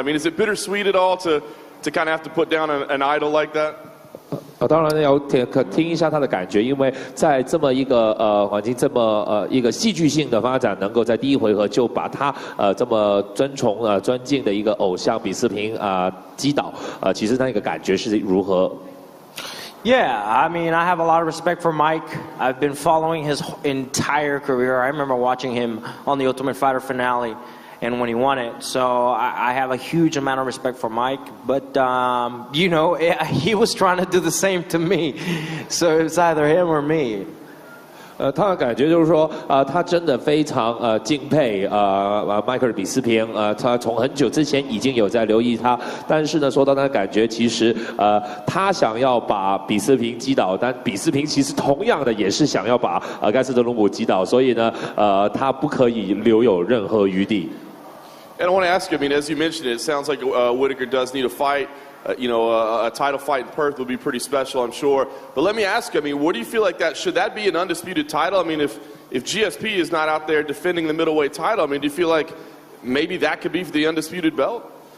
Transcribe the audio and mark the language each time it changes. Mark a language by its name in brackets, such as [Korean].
[English] I mean, is it bittersweet at all to kind of have to put down an idol like that? [Chinese] 当然要听一下他的感觉，因为在这么一个环境，这么一个戏剧性的发展，能够在第一回合就把他这么尊崇尊敬的一个偶像比斯平击倒，其实那个感觉是如何？ [English] Yeah, I mean, I have a lot of respect for Mike. I've been following his entire career. I remember watching him on the Ultimate Fighter finale. and when he won it. So I have a huge amount of respect for Mike, but you know, he was trying to do the same to me, so it's either him or me. [Chinese] 他的感觉就是说，他真的非常敬佩迈克尔比斯平，他从很久之前已经有在留意他，但是呢，说到他的感觉，其实他想要把比斯平击倒，但比斯平其实同样的也是想要把盖斯德鲁姆击倒，所以呢，他不可以留有任何余地。 [English] And I want to ask you, I mean, as you mentioned, it sounds like Whittaker does need a fight. You know, a title fight in Perth would be pretty special, I'm sure. But let me ask you, I mean, what do you feel like that, should that be an undisputed title? I mean, if GSP is not out there defending the middleweight title, I mean, do you feel like maybe that could be for the undisputed belt?